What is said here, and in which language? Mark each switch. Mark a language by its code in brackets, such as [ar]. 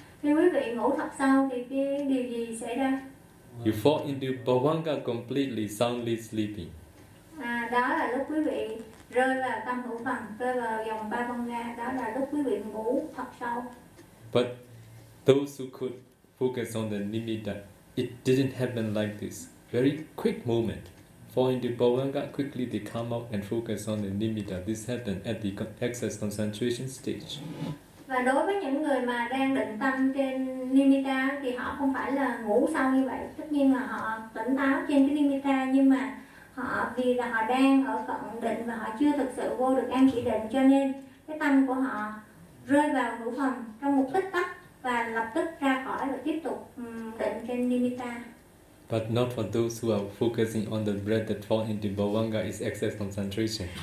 [vi] Khi quý vị ngủ thật sâu thì cái điều gì xảy ra? [en] You fall into bhavanga completely, soundly sleeping. [vi] Đó là lúc quý vị rơi vào tâm hữu phần, rơi vào dòng bhavanga. Đó là lúc quý vị ngủ thật sâu. [en] But those who could focus on the nimitta, it didn't happen like this. Very quick moment. Fall into bhavanga, quickly they come out and focus on the nimitta. This happened at the excess concentration stage. [vi] Và đối với những người mà đang định tâm trên nimitta thì họ không phải là ngủ sâu như vậy. Tất nhiên là họ tỉnh táo trên cái nimitta, nhưng mà họ vì là họ đang ở cận định và họ chưa thực sự vô được an chỉ định, cho nên cái tâm của họ rơi vào hữu phần trong một tích tắc và lập tức ra khỏi và tiếp tục định trên nimitta. [en] But not for those who are focusing on the breath that fall into bhavanga is excess concentration.